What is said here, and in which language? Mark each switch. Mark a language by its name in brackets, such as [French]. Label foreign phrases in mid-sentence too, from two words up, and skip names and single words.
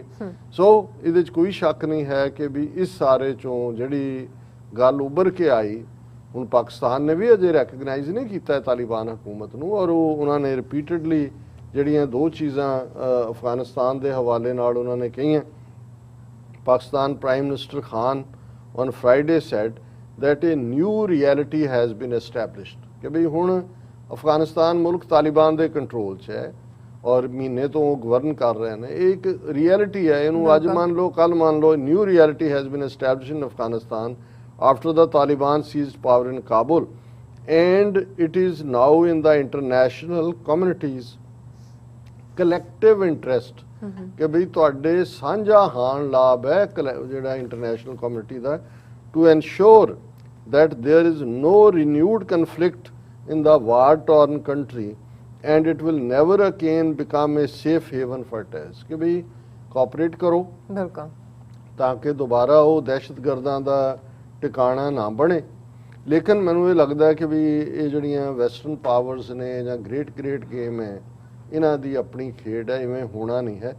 [Punjabi] ਸੋ ਇਹਦੇ 'ਚ ਕੋਈ ਸ਼ੱਕ ਨਹੀਂ ਹੈ ਕਿ ਵੀ ਇਸ ਸਾਰੇ 'ਚੋਂ ਜਿਹੜੀ ਗੱਲ ਉੱਭਰ ਕੇ ਆਈ, ਹੁਣ ਪਾਕਿਸਤਾਨ ਨੇ ਵੀ ਅਜੇ ਰੈਕਗਨਾਈਜ਼ ਨਹੀਂ ਕੀਤਾ ਹੈ ਤਾਲਿਬਾਨ ਹਕੂਮਤ ਨੂੰ, ਔਰ ਉਹਨਾਂ ਨੇ ਰਿਪੀਟਡਲੀ ਜਿਹੜੀਆਂ ਦੋ ਚੀਜ਼ਾਂ ਅਫਗਾਨਿਸਤਾਨ ਦੇ ਹਵਾਲੇ ਨਾਲ ਉਹਨਾਂ ਨੇ ਕਹੀਆਂ। ਪਾਕਿਸਤਾਨ [English] Prime Minister [Punjabi] ਖਾਨ [English] on Friday said that a new reality has been established [Punjabi] ਕਿ ਵੀ ਹੁਣ ਅਫਗਾਨਿਸਤਾਨ ਮੁਲਕ ਤਾਲਿਬਾਨ ਦੇ ਕੰਟਰੋਲ 'ਚ ਹੈ ਔਰ ਮਹੀਨੇ ਤੋਂ ਉਹ ਗਵਰਨ ਕਰ ਰਹੇ ਨੇ। ਇਹ ਇੱਕ ਰਿਐਲਿਟੀ ਹੈ, ਇਹਨੂੰ ਅੱਜ ਮੰਨ ਲਓ, ਕੱਲ ਮੰਨ ਲਓ। [English] new reality has been established in Afghanistan after the Taliban seized power in Kabul, and it is now in the international community's collective interest [Punjabi] ਕਿ ਬਈ ਤੁਹਾਡੇ ਸਾਂਝਾ ਹਾਨ ਲਾਭ ਹੈ ਜਿਹੜਾ ਇੰਟਰਨੈਸ਼ਨਲ ਕਮਿਊਨਿਟੀ ਦਾ, [English] to ensure that there is no renewed conflict in the war-torn country and it will never again become a safe haven for terrorists [Punjabi] ਕਿ ਬਈ ਕੋਆਪਰੇਟ ਕਰੋ ਬਿਲਕੁਲ ਤਾਂ ਕਿ ਦੁਬਾਰਾ ਉਹ ਦਹਿਸ਼ਤਗਰਦਾਂ ਦਾ ਟਿਕਾਣਾ ਨਾ ਬਣੇ। ਲੇਕਿਨ ਮੈਨੂੰ ਇਹ ਲੱਗਦਾ ਕਿ ਵੀ ਇਹ ਜਿਹੜੀਆਂ [English] western powers [Punjabi] ਨੇ ਜਾਂ [English] great game [Punjabi] ਹੈ, ਇਹਨਾਂ ਦੀ ਆਪਣੀ ਖੇਡ ਹੈ, ਇਵੇਂ ਹੋਣਾ ਨਹੀਂ ਹੈ।